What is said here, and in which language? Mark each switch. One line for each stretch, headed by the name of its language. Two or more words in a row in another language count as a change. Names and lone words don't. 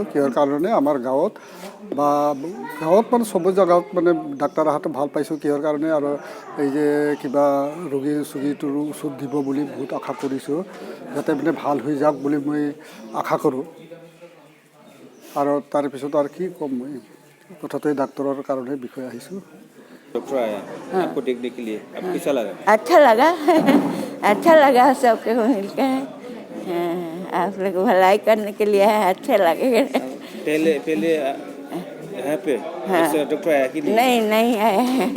Assamese: কিহৰ কাৰণে আমাৰ গাঁৱত মানে চব জেগাত মানে ডাক্তাৰ অহাটো ভাল পাইছোঁ। কিহৰ কাৰণে আৰু এই যে কিবা ৰোগীটোৰ ওচৰত দিব বুলি বহুত আশা কৰিছোঁ, যাতে মানে ভাল হৈ যাওক বুলি মই আশা কৰোঁ। আৰু তাৰপিছত আৰু কি ক'ম, মই কথাটোৱে ডাক্তৰৰ কাৰণে বিষয়ে আহিছোঁ।
Hindi: डॉक्टर आया आपको देखने के लिए, आपको कैसा लगा? अच्छा लगा सबके मिलकर। आप लोग भलाई करने के लिए है, अच्छा लगेगा। पहले यहाँ पे डॉक्टर आया कि नहीं आया।